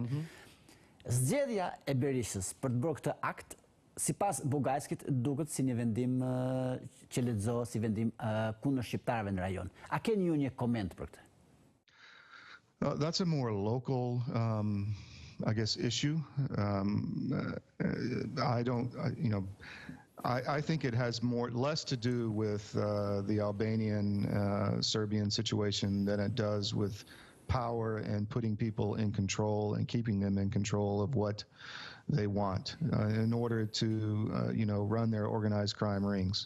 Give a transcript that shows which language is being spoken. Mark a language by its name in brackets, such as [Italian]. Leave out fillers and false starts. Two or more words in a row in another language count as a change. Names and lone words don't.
[Albanian] Zgjedhja e Berishës për të bërë këtë akt, sipas Bugajskit, duket si një vendim që lexohet si vendim kundër shqiptarëve në rajon. A keni ju një koment për këtë? [English] That's a more local I guess issue. I think it has less to do with the Albanian Serbian situation than it does with power and putting people in control and keeping them in control of what they want in order to run their organized crime rings.